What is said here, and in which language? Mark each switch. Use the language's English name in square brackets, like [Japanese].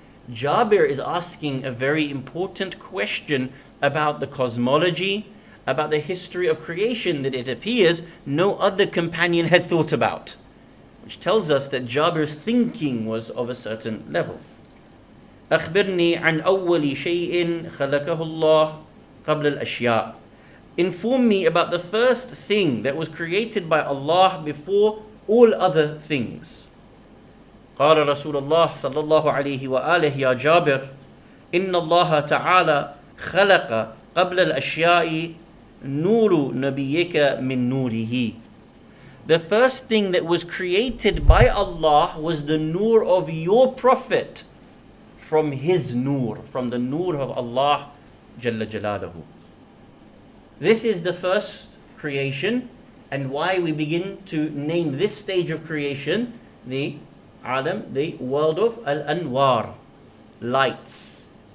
[English] Jabir is asking a very important question about the cosmology, about the history of creation that it appears no other companion had thought about, which tells us that Jabir's thinking was of a certain level. [Arabic] أخبرني عن أول شيء خلقه الله قبل الأشياء. [English] Inform me about the first thing that was created by Allah before all other things. [Arabic] قال رسول الله صلى الله عليه وآله يا جابر إن الله تعالى خلق قبل الأشياء نور نبيك من نوره. [English] The first thing that was created by Allah was the nur of your prophet from his nur, from the nur of Allah Jalla Jalaluhu. This is the first creation, and why we begin to name this stage of creation the alam, the world of al-anwar, lights.